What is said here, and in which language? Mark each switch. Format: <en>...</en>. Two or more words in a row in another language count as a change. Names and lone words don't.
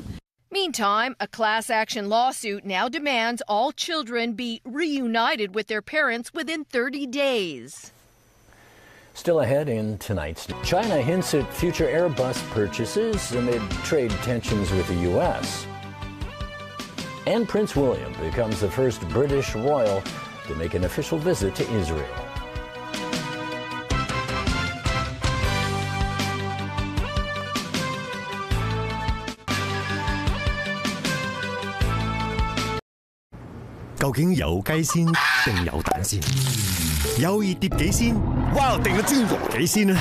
<en>Meantime, a class action lawsuit now demands all children be reunited with their parents within 30 days. Still ahead in tonight's China hints at future Airbus purchases amid trade tensions with the U.S. And Prince William becomes the first British royal to make an official visit to Israel.</en> <yue>究竟有雞先定有蛋先？有熱碟幾先？哇！定個煎鵝幾先呢？</yue>